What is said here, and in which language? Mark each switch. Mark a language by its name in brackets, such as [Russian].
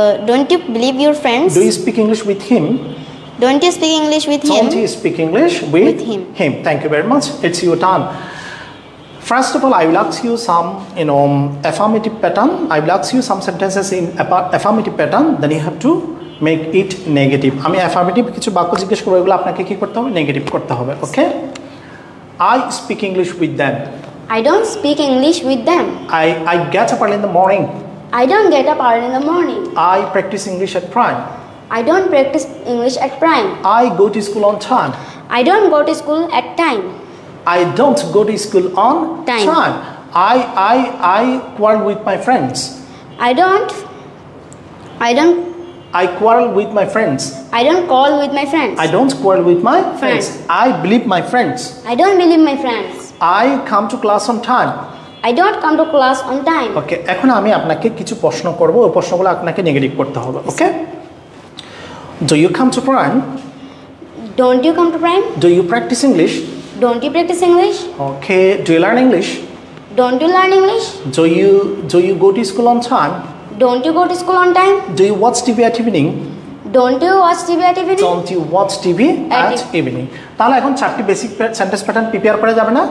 [English] Don't you believe your friends? Do you speak English with him? Don't you speak English with him? Don't you speak English with him? Thank you very much. It's your turn. First of all, I will ask you some, affirmative pattern. I will ask you some sentences in affirmative pattern. Then you have to make it negative. [Bangla] আমি affirmative কিছু বাক্য জিজ্ঞেস করব, এগুলো আপনাকে কি করতে হবে? নেগেটিভ করতে হবে। ওকে? [English] I speak English with them. I don't speak English with them. I get up early in the morning. I don't get up early in the morning. I practice English at prime. I don't practice English at prime. I go to school on time. I don't go to school at time. I don't go to school on Time. time. I quarrel with my friends. I don't I quarrel with my friends. call with my friends. I don't quarrel with my friends. Friends. I believe my friends. I don't believe my friends. I come to class on time. I don't come to class on time. [Bangla] ওকে, এখন আমি আপনাকে কিছু প্রশ্ন করব, ওই প্রশ্নগুলো আপনাকে negative করতে হবে। [English] Okay, do you come to prime? Don't you come to prime? Do you practice English? Don't you practice English? Okay, do you learn English? Don't you learn English? Do you go to school on time? Don't you go to school on time? Do you watch TV at evening? Don't you watch TV at evening? Don't you watch TV at evening? [Bangla] তাহলে এখন চারটি basic sentence pattern prepare করা যাবে না?